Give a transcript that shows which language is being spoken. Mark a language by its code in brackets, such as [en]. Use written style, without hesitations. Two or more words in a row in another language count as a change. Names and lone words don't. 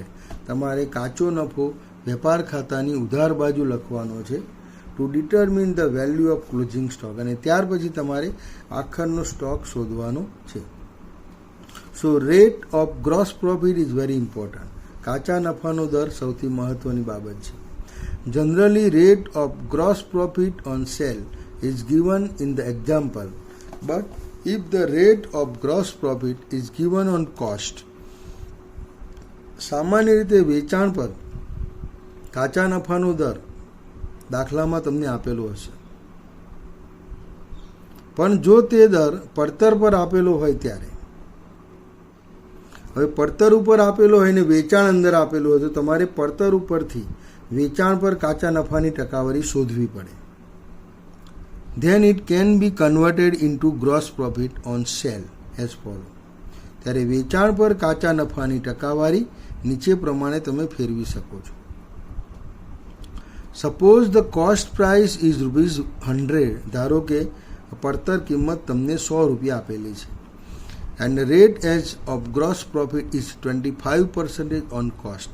[gu] તમારે કાચો નફો વેપાર ખાતાની ઉધાર બાજુ લખવાનો છે [en] to determine the value of closing stock, [gu] અને ત્યાર પછી તમારે આખરનો સ્ટોક શોધવાનો છે. [en] So rate of gross profit is very important. [gu] કાચા નફાનો દર સૌથી મહત્વની બાબત છે. [en] Generally rate of gross profit on sale is given in the example, but if the rate of gross profit is given on cost, [gu] સામાન્ય રીતે વેચાણ પર કાચા નફાનો દર દાખલામાં તમને આપેલો હશે, પણ જો તે દર પડતર પર આપેલો હોય ત્યારે, હવે પડતર ઉપર આપેલો હોય ને વેચાણ અંદર આપેલું હોય તો તમારે પડતર ઉપરથી વેચાણ પર કાચા નફાની ટકાવારી શોધવી પડે. [en] then it can be converted into gross profit on sale as follow. [gu] ત્યારે વેચાણ પર કાચા નફાની ટકાવારી નીચે પ્રમાણે તમે ફેરવી શકો છો. [en] Suppose the cost price is ₹100. [gu] ધારો કે પડતર કિંમત તમને ₹100 આપેલી છે [en] and rate as of gross profit is 25% on cost.